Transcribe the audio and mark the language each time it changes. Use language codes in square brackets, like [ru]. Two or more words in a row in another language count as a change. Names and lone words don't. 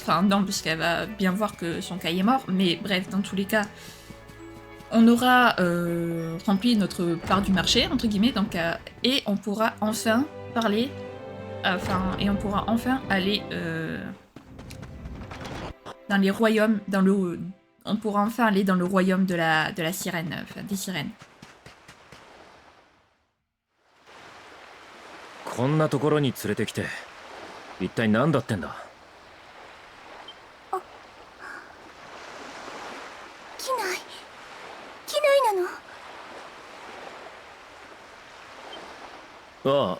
[fr] Enfin non, parce qu'elle va bien voir que son Kai est mort. Mais bref, dans tous les cas, on aura rempli notre part du marché, entre guillemets. Donc, et on pourra enfin parler... et on pourra enfin aller dans les royaumes, on pourra enfin aller dans le royaume de la sirène, enfin des sirènes. [ja] こんなところに連れてきて一体何だってんだ。機内なの？